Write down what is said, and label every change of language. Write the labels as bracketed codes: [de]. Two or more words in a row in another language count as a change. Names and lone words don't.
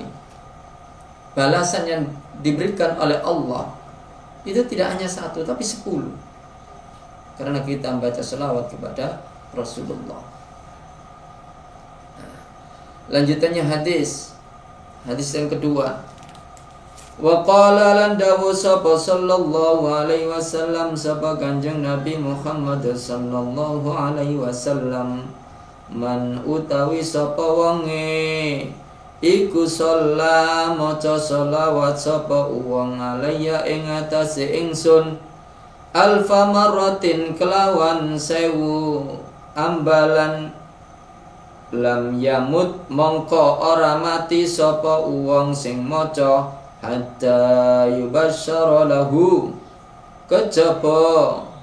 [id] Balasan yang diberikan oleh Allah itu tidak hanya 1 tapi 10, karena kita membaca sholawat kepada Rasulullah. Lanjutannya hadis yang kedua, [ar] wa qala [jv] lan dawu sapa [ar] sallallahu alaihi wasallam [jv] sapa Kanjeng Nabi Muhammad [ar] sallallahu alaihi wasallam, [jv] man utawi sapa wonge iku sholla maca sholawat sapa wong alayya ing atase ingsun [ar] alfa marratin [jv] kelawan 1000 ambalan [ar] lam yamut [jv] mongko ora mati sapa wong sing maca [ar] hatta yubasyara lahu [jv] kejaba